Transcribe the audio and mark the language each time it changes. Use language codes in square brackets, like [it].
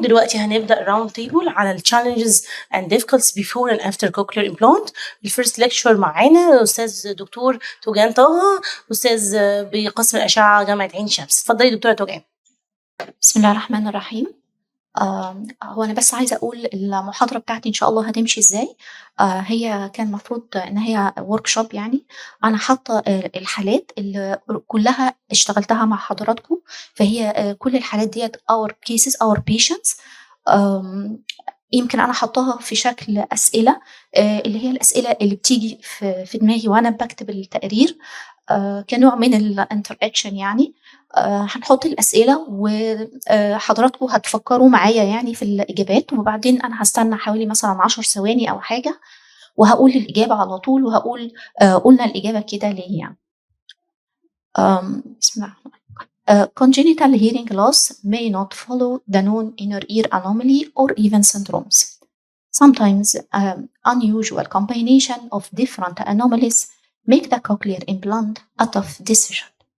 [ar] دلوقتي هنبدأ راوند تيبل على [en] challenges and difficulties before and after cochlear implant. [ar] الفيرست ليكتشر معانا أستاذ دكتور توجان طه، أستاذ بقسم الأشعة جامعة عين شمس. اتفضلي دكتورة توجان. بسم الله الرحمن الرحيم. هو أنا بس عايزة أقول المحاضرة بتاعتي إن شاء الله هتمشي إزاي. هي كان المفروض إن هي workshop يعني. أنا حاطة الحالات اللي كلها اشتغلتها مع حضراتكم، فهي كل الحالات ديّة [en] our cases our patients. [ar] يمكن أنا حاطاها في شكل أسئلة، اللي هي الأسئلة اللي بتيجي في دماغي وأنا باكتب التقرير، كنوع من الinteraction يعني. هنحط الأسئلة حضراتكم هتفكّروا معايا يعني في الإجابات، وبعدين أنا هاستنى حوالي مثلًا 10 ثواني أو حاجة، وهاقول الإجابة على طول، وهاقول قُلنا الإجابة كده ليه يعني. بسم الله الرحمن الرحيم. [en] Congenital hearing loss may not follow the known inner ear anomaly or even syndromes. Sometimes unusual combination of different anomalies make the cochlear implant a tough decision.